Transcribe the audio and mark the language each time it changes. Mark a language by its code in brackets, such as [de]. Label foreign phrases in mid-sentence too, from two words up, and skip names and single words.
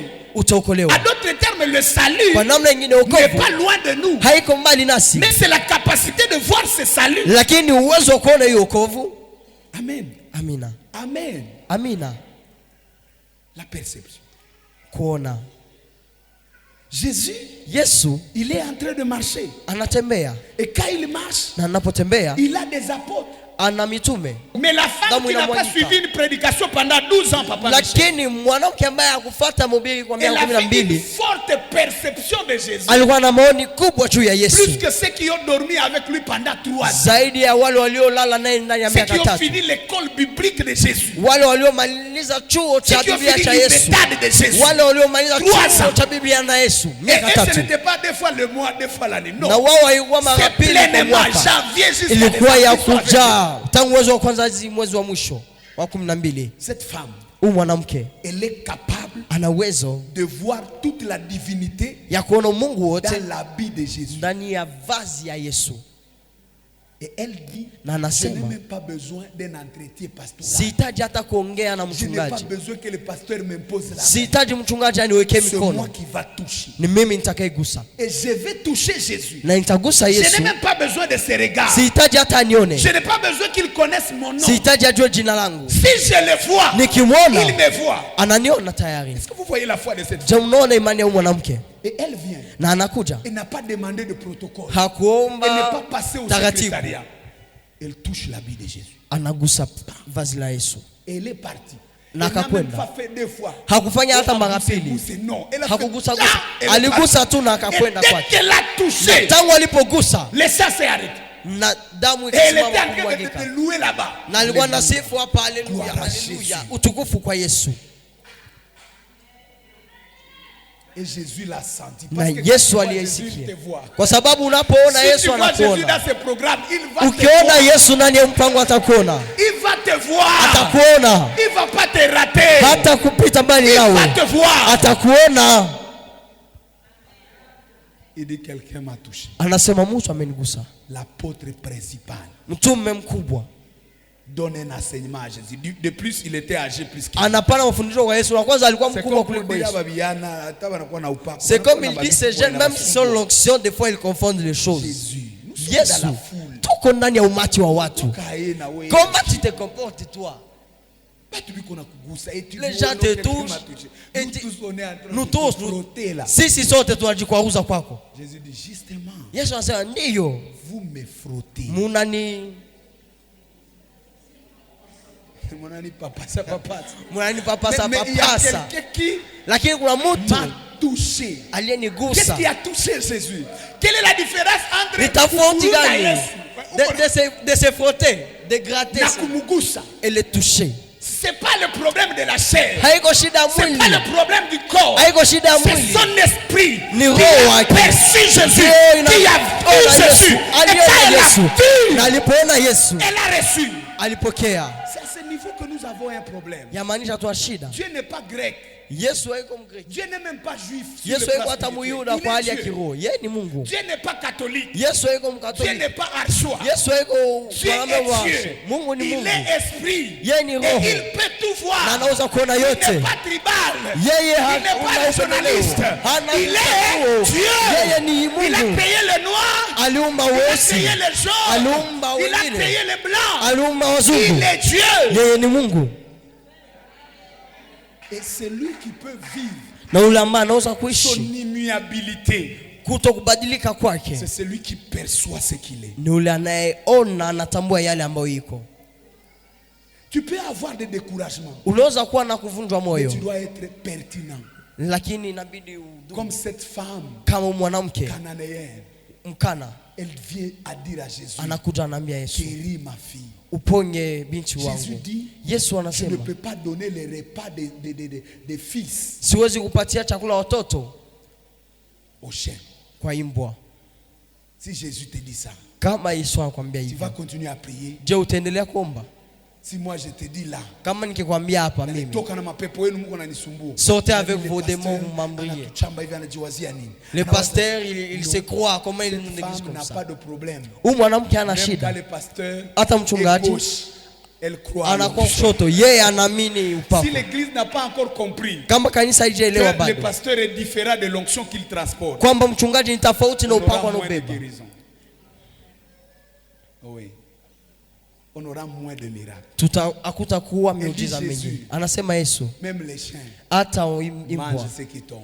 [fr] À d'autres termes, le salut n'est pas loin de nous, mais c'est la capacité de voir ce salut. Amen. [sw] Amina. [fr] Amen. [sw] Amina. [fr] La perception. [sw] Kuona. [fr] Jésus, [sw] Yesu [fr] il est en train de marcher. [sw] anatembea. [fr] Et quand il marche, [sw] Na anapotembea [fr] il a des apôtres. [sw] ana mitume. [fr] Mais la femme qui n'a pas suivi une prédication pendant 12 ans, papa, [sw] lakini mwanamke ambaye hakufuata mhubiri kwa miaka 12, [fr] elle avait une forte perception de Jésus. [sw] alikuwa na maoni kubwa juu ya Yesu. [fr] Plus que ceux qui ont dormi avec lui pendant 3 ans. [sw] Zaidi ya wale waliolala naye ndani ya miaka 3. [fr] Ceux qui ont fini l'école biblique de Jésus. [sw] Wale waliomaliza chuo cha Biblia cha Yesu. Wale waliomaliza chuo cha Biblia na Yesu miaka 3. [fr] Ce n'était pas 2 fois le mois, 2 fois l'année. Non. [sw] Na wao haikuwa mara pili kwa mwaka. Ilikuwa ya kujaa tangu mwezi wa kwanza hadi mwezi wa mwisho wa 12. [fr] Cette femme, [sw] mwanamke, [fr] elle est capable [sw] ana uwezo [fr] de voir toute la divinité [sw] ya kuona Mungu wote [fr] dans l'habit de Jésus. [sw] Ndani ya vazi ya Yesu. [fr] Et elle dit, [sw] na [fr] je n'ai [sw] anasema [fr] même pas besoin d'un entretien pastoral. [sw] sihitaji hata kuongea na [fr] Je n'ai [sw] mchungaji. [fr] pas besoin que le pasteur m'impose la main. [sw] Sihitaji mchungaji aniwekee [fr] C'est [sw] mikono. [fr] moi qui va toucher. [sw] Ni mimi nitakayegusa. [fr] Et je vais toucher Jésus. [sw] Na nitagusa [fr] Je n'ai [sw] Yesu. [fr] même pas besoin de ses regards. [sw] Sihitaji hata anione. [fr] Je n'ai pas besoin qu'il connaisse mon nom. [sw] Sihitaji ajue jina langu. [fr] Si je le vois, [sw] Nikimwona [fr] il me voit. [sw] ananiona tayari. [fr] Est-ce que vous voyez la foi de cette [sw] Je [fr] femme? [sw] mnaona imani ya huyu mwanamke? [fr] Et elle vient. [sw] Na anakuja. [fr] Elle n'a pas demandé de protocole. [sw] Hakuomba [fr] Elle n'est pas passée au [sw] taratibu. [fr] secrétariat. Elle touche l'habit de Jésus. [sw] Anagusa vazi la Yesu. [fr] Et elle est partie. [sw] Na [fr] Elle n'a même [sw] akakwenda. [fr] pas fait 2 fois. [sw] Hakufanya hata mara pili. [fr] Non, elle a [sw] Hakugusa [fr] fait [sw] gusa. [fr] elle est [sw] Aligusa [fr] partie. [sw] tu na [fr] Et [sw] akakwenda [fr] dès [sw] kwake. [fr] qu'elle a touché, [sw] Tangu alipogusa [fr] le sang s'est arrêté. [sw] na damu [fr] Et elle était [sw] ikasimama [fr] en train [sw] kumwagika. [fr] de louer là-bas. [sw] Na alikuwa na sifu hapa, haleluya, [fr] Gloire à [sw] haleluya. [fr] Jésus. [sw] Utukufu kwa Yesu. [fr] Et Jésus l'a senti. [sw] Na [fr] Parce que [sw] Yesu [fr] quand Jésus te [sw] aliyesikia. [fr] voit. [sw] Kwa sababu unapoona [fr] Si [sw] Yesu [fr] tu vois Jésus [sw] anakuona. [fr] dans ce programme, il va te [sw] Ukiona [fr] voir. [sw] Yesu ndani ya mpango atakuona. [fr] Il va te voir. [sw] Atakuona. [fr] Il va pas te rater. [sw] Hata kupita mbali [fr] Il va [sw] nawe. [fr] te voir. [sw] Atakuona. [fr] Il dit quelqu'un m'a touché. [sw] Anasema mtu amenigusa. [fr] L'apôtre principal [sw] Mtume mkubwa [fr] donne un enseignement à Jésus. De plus, il était âgé plus qu'il. [sw] anapana mafundisho kwa Yesu. Na kwanza alikuwa [fr] C'est [sw] mkubwa [fr] comme [sw] kuliko [fr] dire [sw] Yesu. babiana, hata wanakuwa na upako. [fr] C'est comme il dit ces jeunes, même si sont l'onction, des fois ils confondent les choses. Jésus, nous sommes [sw] Yesu, [fr] dans la foule. [sw] tuko ndani ya umati wa watu. Kae na wewe. [fr] Comment tu te comportes toi? [sw] Batu biko na kugusa [fr] et tu Les vois gens te quelqu'un touchent. m'a touché. Et Nous tous on est en train nous de tous, se frotter là. [sw] sisi sote tunajikwaruza kwako. [fr] Jésus dit justement, [sw] Yesu anasema ndiyo, [fr] vous me frottez. Munani [sw] munanipapasa [fr] Mais il y a [sw] papasa. [fr] quelqu'un qui [sw] Lakini kuna mtu [fr] m'a touché. Qu'est-ce [sw] aliyenigusa. [fr] qui a touché Jésus? Quelle est la différence entre [sw] Ni tofauti kukuru na gani Yesu? [fr] de se frotter, de gratter [sw] Na kumugusa. [fr] et le toucher? C'est pas le problème de la chair. [sw] Haiko shida [fr] C'est [sw] mwili. [fr] pas le problème du corps. [sw] Haiko shida [fr] C'est [sw] mwili. [fr] son esprit [sw] Ni [fr] qui [sw] roho [fr] a [sw] wake. [fr] perçu Jésus, [sw] Ndio [fr] qui a vu Jésus. Et quand elle a [sw] Yesu. [fr] vu, [sw] Na alipoona Yesu, [fr] elle a reçu. [sw] alipokea. [fr] C'est à ce niveau que nous avons un problème. [sw] Yamaanisha tuna shida. [fr] Dieu n'est pas grec. [sw] Yesu haiko Mgreki. [fr] Dieu n'est même pas juif. sur [sw] Yesu [fr] le plan [sw] haiko hata [fr] spirituel. [sw] Muyuda [fr] Il [sw] kwa [fr] est [sw] hali ya [fr] Dieu. [sw] kiroho. Yeye ni Mungu. [fr] Dieu n'est pas catholique. [sw] Yesu haiko [fr] Dieu [sw] Mkatoliki. [fr] n'est pas archois. [sw] Yesu haiko [fr] Dieu [sw] mwanadamu wa [fr] est Dieu. [sw] Mungu ni [fr] Il [sw] Mungu. [fr] est esprit. [sw] Yeye ni [fr] Et [sw] roho. [fr] il peut tout [sw] Na [fr] voir. [sw] anaweza kuona [fr] Il [sw] yote. [fr] n'est pas tribal. [sw] Yeye [fr] Il n'est pas [sw] hana [fr] nationaliste. [sw] Hana [fr] Il est [sw] mchaguo. [fr] Dieu. [sw] Yeye ni [fr] Il a [sw] Mungu. [fr] créé le noir. [sw] Aliumba [fr] Il a [sw] weusi. [fr] créé les jaunes. [sw] Aliumba [fr] Il a [sw] wengine. [fr] créé les blancs. [sw] Aliumba [fr] Il [sw] wazungu. [fr] est Dieu. [sw] Yeye ni Mungu. [fr] Et c'est lui qui peut vivre [sw] Na yule ambaye anaweza [fr] son [sw] kuishi [fr] immuabilité. [sw] kuto kubadilika kwake [fr] C'est celui qui perçoit ce qu'il est. [sw] ni yule anayeona, anatambua yale ambayo iko. [fr] Tu peux avoir des découragements. [sw] Unaweza kuwa na kuvunjwa [fr] Mais [sw] moyo, [fr] tu dois être pertinent. [sw] lakini inabidi udumu. [fr] Comme cette femme [sw] Kama mwanamke [fr] cananéenne, [sw] Mkana [fr] elle vient à dire à Jésus, [sw] anakuja anaambia Yesu, [fr] guéris ma fille. [sw] uponye binti [fr] Jésus [sw] wangu. [fr] dit, [sw] Yesu [fr] je ne [sw] anasema [fr] peux pas donner les repas des fils [sw] siwezi kupatia chakula watoto [fr] aux chiens. [sw] kwa imbwa. [fr] Si Jésus te dit ça, [sw] Kama Yesu anakuambia [fr] tu vas [sw] hivyo, [fr] continuer à prier. [sw] je, utaendelea kuomba? [fr] Si moi je te dis là, [sw] Kama nikikwambia hapa mimi toka na mapepo yenu Mungu ananisumbua. [fr] sortez avec Le vos pasteur démons, vous m'embrouillez. [sw] anatuchamba hivi anajiwazia nini? [fr] Le [sw] Anawaza, [fr] pasteur il se croit comment il cette nous femme néglige comme n'a ça. pas de problème. [sw] Huyu mwanamke ana [fr] Même quand [sw] shida, [fr] le pasteur [sw] hata [fr] est [sw] mchungaji [fr] gauche, elle croit. à [sw] anakuwa [fr] l'autre. [sw] kushoto, yeye anaamini upako. [fr] Si l'église n'a pas encore compris [sw] Kama kanisa haijaelewa [fr] que le [sw] bado [fr] pasteur est différent de l'onction qu'il transporte, [sw] kwamba mchungaji ni tofauti na [fr] on [sw] upako [fr] aura moins de [sw] anaobeba, [fr] guérison. Oui. on aura moins de miracles. [sw] Hakutakuwa miujiza mingi. Anasema Yesu, [fr] même les chiens [sw] hata [fr] mangent ce qui tombe.